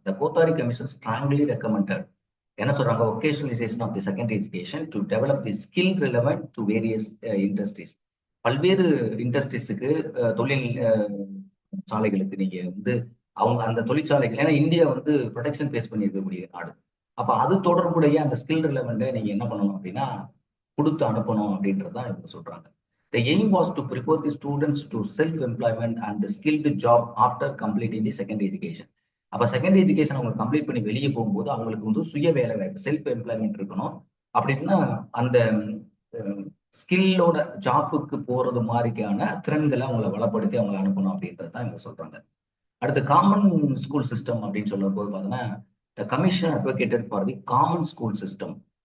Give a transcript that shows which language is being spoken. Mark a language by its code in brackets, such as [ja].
[en] the Kothari commission strongly recommended [ta] என்ன சொல்றாங்க, [en] Vocationalisation of the secondary education to develop the skill relevant to various industries. [ta] பல்வேறு இண்டஸ்ட்ரீஸுக்கு தொழில் சாலைகளுக்கு நீங்க வந்து அவங்க அந்த தொழிற்சாலைகள், ஏன்னா இந்தியா வந்து ப்ரொடக்ஷன் பேஸ் பண்ணி இருக்கக்கூடிய நாடு. அப்ப அது தொடர்புடைய அந்த ஸ்கில் ரிலவெண்ட்டை நீங்க என்ன பண்ணணும் அப்படின்னா கொடுத்து அனுப்பணும் அப்படின்றதான் இவங்க சொல்றாங்க. [en] The aim was to prepare the students to self-employment and skilled job after completing the secondary education. [ta] அப்ப செகண்டரி எஜுகேஷன் அவங்க கம்ப்ளீட் பண்ணி வெளியே போகும்போது அவங்களுக்கு வந்து சுய வேலை வாய்ப்பு, செல்ஃப் எம்ப்ளாய்மெண்ட் இருக்கணும். அப்படின்னா அந்த ஸ்கில்லோட ஜாப்புக்கு போறது மாதிரிக்கான திறன்களை அவங்களை வளப்படுத்தி அவங்களை அனுப்பணும் அப்படின்றது தான் இவங்க சொல்றாங்க. அடுத்து காமன் ஸ்கூல் சிஸ்டம் அப்படின்னு சொல்லும் போது பார்த்தோன்னா, [en] The commission advocated for the common school system.